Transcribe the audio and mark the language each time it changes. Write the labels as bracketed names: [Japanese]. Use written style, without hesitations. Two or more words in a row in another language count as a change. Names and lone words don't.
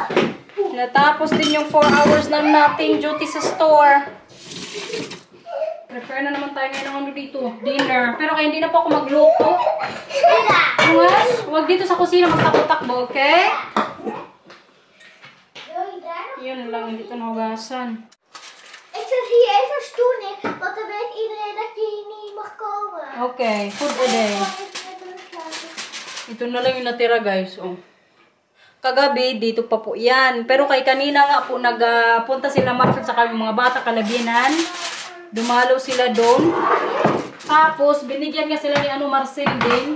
[Filipino] Natapos din yung 4 hours ng nating duty sa store. Prepare na naman tayo ngayon ng dito. Dinner. Pero kaya hindi na po ako magluto. Huwag dito sa kusina magtakbo-takbo, okay? Yun lang, dito nahugasan. [Dutch] Ik zit hier even stoelen, want dan weet iedereen dat je hier niet mag komen. [English] Okay, food a day. [Filipino] Ito na lang yung natira, guys. Oh. Kagabi, dito pa po yan. Pero kay kanina nga po, nagpunta sila Marcel sa kami mga bata kalabinan. Dumalo sila doon. Tapos, binigyan nga sila ni Marcel din.